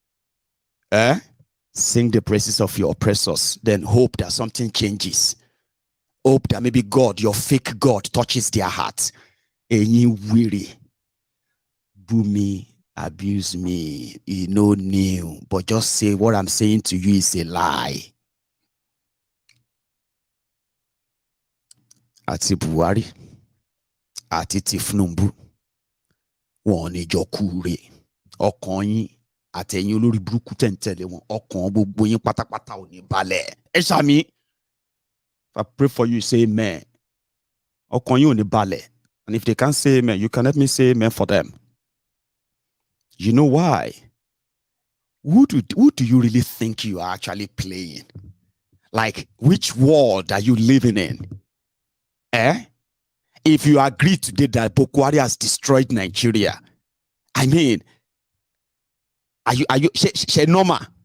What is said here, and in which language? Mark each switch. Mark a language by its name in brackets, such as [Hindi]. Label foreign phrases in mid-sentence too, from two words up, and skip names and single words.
[English] Sing the praises of your oppressors, then hope that something changes. Hope that maybe God, your fake God, touches their heart. And you weary, boo me, abuse me, you know new, but just say what I'm saying to you is a lie. [Yoruba] Àti Buhari, àti Thiefnubu, wọn ní jọ kúre. Ọkàn yín àtẹ̀yin oloriburuku tẹ́ ń tẹ̀lé wọn, ọkàn gbogbo yín pátápátá ò ní balẹ̀. Ẹ ṣàmì. [English] If I pray for you, say amen. [Yoruba] Ọkàn yín ò ní balẹ̀. [English] And if they can't say amen, you can let me say amen for them. You know why? Who do you really think you are actually playing? Like, which world are you living in? If you agree today that Buhari has destroyed Nigeria, I mean, are you normal?